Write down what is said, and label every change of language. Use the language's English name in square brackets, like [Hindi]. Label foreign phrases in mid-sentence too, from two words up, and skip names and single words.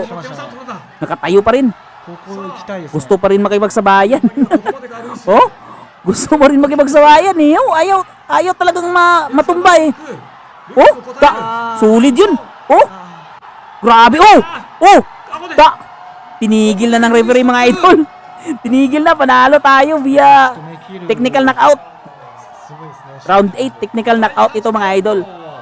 [Japanese] 手さんとこだ [Filipino] nakatayo pa rin. [Japanese] ここ行きたいですね。 [Filipino] Gusto pa rin makipagsabayan. [Japanese] ここまでがルイス [Filipino] Oh, gusto mo rin makipagsabayan eh. Oh, ayaw talagang matumba eh. Oh, sulit yun. Oh, grabe. Oh, tinigil na ng referee mga idol. Tinigil na, panalo tayo via [Japanese] 止めきる [English] technical knockout. [Japanese] すごいですね。 [Filipino] Round 8 [English] technical knockout [Filipino] ito mga idol.